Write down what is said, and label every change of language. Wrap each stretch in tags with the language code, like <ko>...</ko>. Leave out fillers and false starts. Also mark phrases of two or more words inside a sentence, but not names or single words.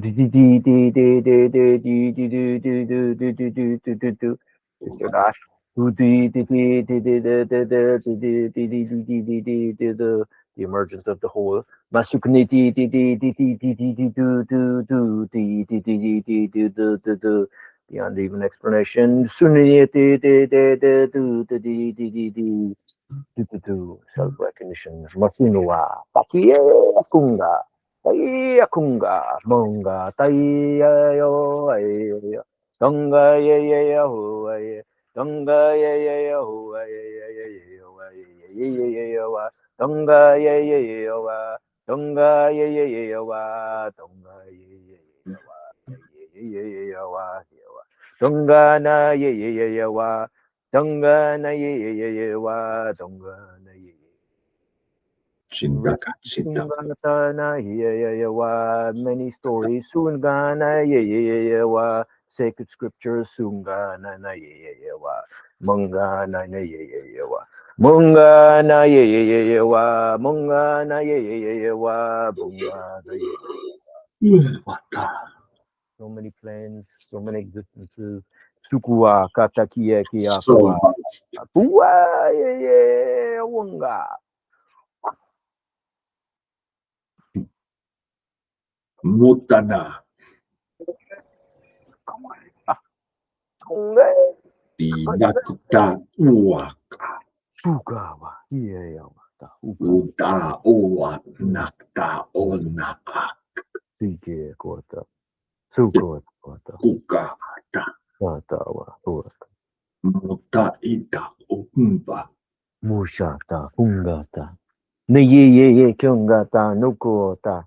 <en>The emergence of the whole. Beyond even explanation. Self-recognition. Masunua. Takie kunga. Taiya kunga. Monga. Taiya yo. Donga ye ye ya ho. Donga ye ye ya ho. Ye ye ye ya wa. Donga ye ye ye ya wa. Donga ye ye ye ya wa. Donga ye ye ye ya wa. Ye ye ye ya wa. Donga na ye ye ye ya wa. Donga na ye ye ye ye wa. Donga na ye ye. Shindaka. Na ye ye ye wa. Many stories. Sunga na ye ye ye ye wa. Sacred scriptures. Sunga na ye ye ye wa. Munga na ye ye ye wa. Munga na ye ye ye ye wa. Munga na ye ye ye ye wa. Bunga na ye ye. So many planes, so many existences. Sukua, katakie, kiakua. Bua, ye, wunga. Mutana. Dinakuta uaka. Sukawa, ye, Uta uwa nakta onaka. Sike, kota. Sukota. Kukata. Katawa, kota. Muta ita umba. Mushata, fungata. Ne ye, kyungata, nukota.</en>